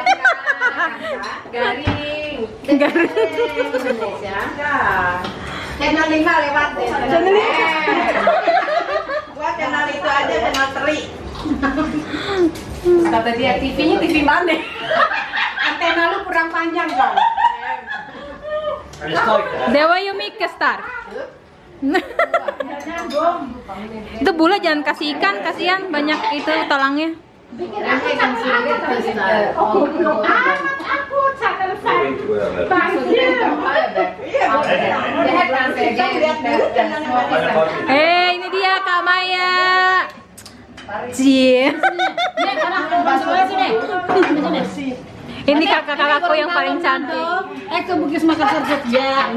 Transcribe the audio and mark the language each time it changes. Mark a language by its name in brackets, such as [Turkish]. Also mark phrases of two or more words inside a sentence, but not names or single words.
[Indonesian] Garing. Indonesia. Channel 5 lewat deh. Channel 5. Buat channel itu aja, channel teri. Kata dia TV-nya TV mana? Antena lu kurang panjang dong. [Swedish] Är det starkt det här? Det var ju mycket starkt. [Indonesian] Itu bula jangan kasih ikan, kasihan banyak itu talangnya. Aku channel [Swedish] Jag vill inte gå över. [Indonesian] Ini dia Kak Maya. Cie. Ini kakak-kakakku yang paling cantik. Ke Bugis Makassar Jogja.